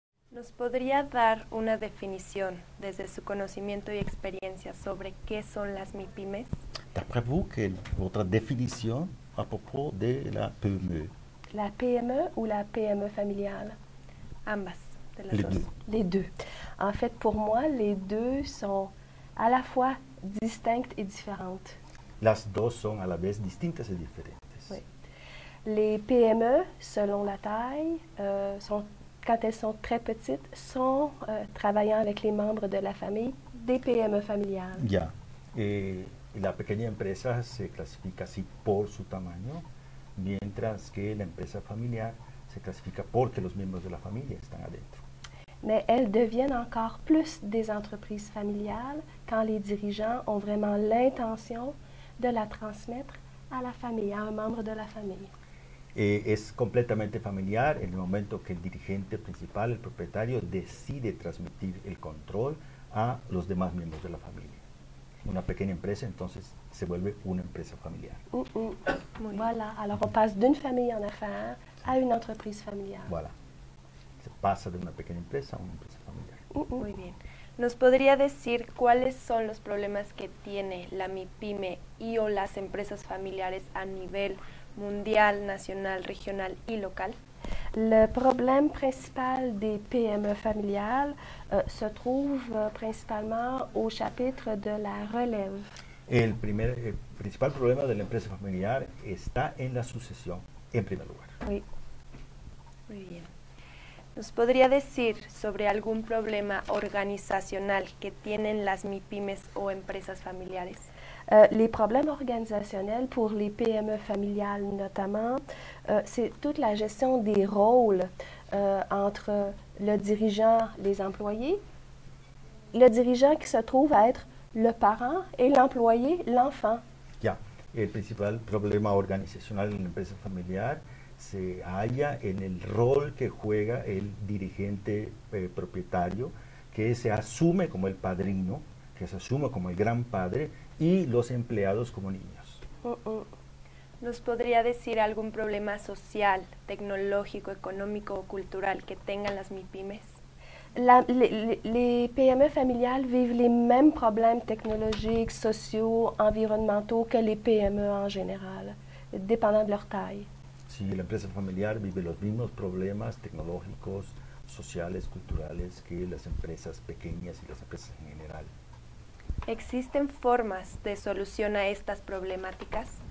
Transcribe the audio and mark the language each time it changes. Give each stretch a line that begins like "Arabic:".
Spanish: ¿Nos podría dar una definición desde su conocimiento y experiencia sobre qué son las MIPYMES?
French: D'après vous, quelle est votre définition à propos de la PME? La PME ou la PME familiale?
Spanish: Ambas, de las
French: Les
Spanish: dos.
French: deux. Les deux. En fait, pour moi, les deux sont à la fois distinctes et différentes.
Spanish: Las dos son a la vez distintas y diferentes.
French: Oui. Les PME, selon la taille, quand elles sont très petites, sont travaillant avec les membres de la famille, des PME familiales.
Spanish: Ya. La pequeña empresa se clasifica así por su tamaño, mientras que la empresa familiar se clasifica porque los miembros de la familia están adentro.
French: Mais elles deviennent encore plus des entreprises familiales quand les dirigeants ont vraiment l'intention de la transmettre à la famille, à un membre de la famille.
Spanish: Es completamente familiar en el momento que el dirigente principal, el propietario, decide transmitir el control a los demás miembros de la familia. Una pequeña empresa entonces se vuelve una empresa familiar.
French: Voilà, alors on passe d'une famille en affaires à une entreprise familiale. Voilà.
Spanish: Se pasa de una pequeña empresa a una empresa familiar. Muy bien. ¿Nos podría decir cuáles son los problemas que tiene la MIPYME y o las empresas familiares a nivel mundial,
French: national, régional
Spanish: y local?
French: Le problème principal des PME familiales se trouve principalement au chapitre de la relève.
Spanish: El principal problema de la empresa familiar está en la sucesión, en primer lugar.
French: Oui.
Spanish: Muy bien. ¿Nos podría decir sobre algún problema organizacional que tienen las MIPYMES o empresas familiares?
French: Les problèmes organisationnels pour les PME familiales notamment, c'est toute la gestion des rôles entre le dirigeant, les employés, le dirigeant qui se trouve à être le parent et l'employé, l'enfant.
Spanish: Ya, el principal problema organizacional en la empresa familiar se halla en el rol que juega el dirigente propietario, que se asume como el padrino, que se asume como el gran padre, y los empleados como niños. ¿Nos podría decir algún problema social, tecnológico, económico o cultural que tengan las MIPYMES?
French: Les PME familiales vivent les mêmes problèmes technologiques, sociaux, environnementaux que les PME en général, dépendant de leur taille.
Spanish: Sí, la empresa familiar vive los mismos problemas tecnológicos, sociales, culturales que las empresas pequeñas y las empresas en general. ¿Existen formas de solución a estas problemáticas?